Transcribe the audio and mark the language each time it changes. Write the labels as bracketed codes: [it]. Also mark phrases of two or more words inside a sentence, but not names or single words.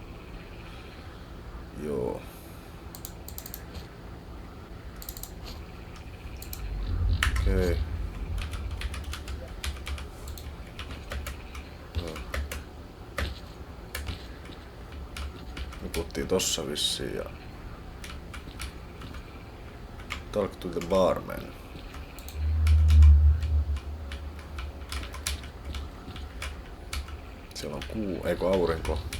[fi] Joo. Okei. Nukuttiin tossa vissiin ja... [en] Talk to the barman. [fi] Siellä on kuu, eikö aurinko.